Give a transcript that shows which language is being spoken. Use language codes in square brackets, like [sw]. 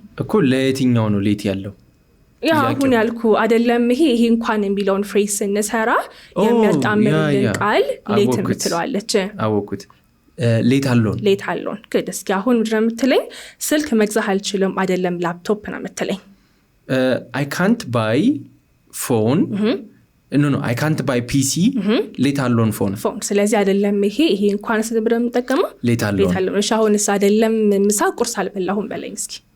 [am] እኮ ለየትኛው ነው ሌት ያለው ያ አሁን ያልኩ አይደለም ይሄ የሚለውን ፍሬዝ ስንሰራ የሚያጣምርልን ቃል ሌት የምትለዋለች አወኩት [en] ሌት አሎን good [am] እስኪ አሁን ምንድነው የምትለኝ ስልክ መግዛት አልችልም አይደለም ላፕቶፕ ነው የምትለኝ [en] I can't buy phone no I can't buy PC ሌት አሎን phone [am] ስለዚህ አይደለም ይሄ እንኳን ስለብረ የምጠቀመው [en] ሌት አሎን [am] እሺ አሁንስ አይደለም ምሳ ቁርስ አልበላሁም በለኝ እስኪ